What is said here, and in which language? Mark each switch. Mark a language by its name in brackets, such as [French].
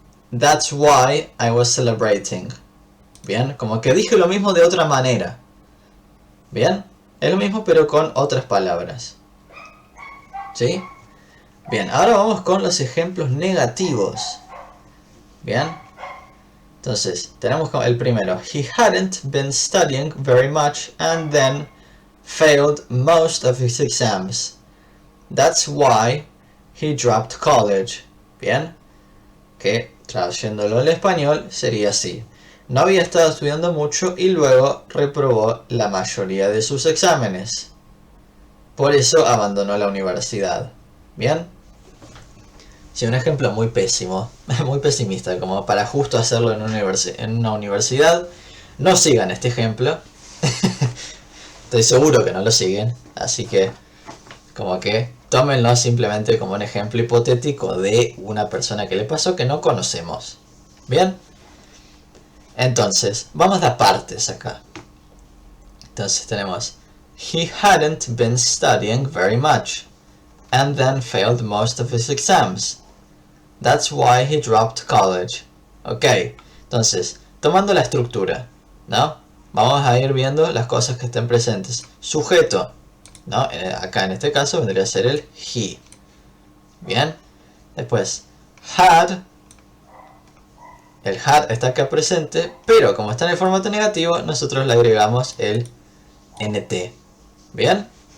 [English] That's why I was celebrating. [Spanish] Bien, como que dije lo mismo de otra manera. Bien, es lo mismo pero con otras palabras. ¿Sí? Bien, ahora vamos con los ejemplos negativos. Bien. Entonces, tenemos el primero. [English] He hadn't been studying very much and then failed most of his exams. That's why he dropped college. [Spanish] Bien. Que traduciéndolo al español sería así. no había estado estudiando mucho y luego reprobó la mayoría de sus exámenes. Por eso abandonó la universidad. ¿Bien? Sí, un ejemplo muy pésimo, muy pesimista, como para justo hacerlo en una universidad. No sigan este ejemplo. Estoy seguro que no lo siguen, así que como que tómenlo simplemente como un ejemplo hipotético de una persona que le pasó que no conocemos. ¿Bien? Entonces, vamos a partes acá. Entonces tenemos: [English] He hadn't been studying very much, and then failed most of his exams. That's why he dropped college. [Spanish] Ok, entonces, tomando la estructura, ¿no? Vamos a ir viendo las cosas que estén presentes. Sujeto, ¿no? Acá en este caso vendría a ser el he. Bien. Después, had. El had está acá presente, pero como está en el formato negativo, nosotros le agregamos el nt. Bien.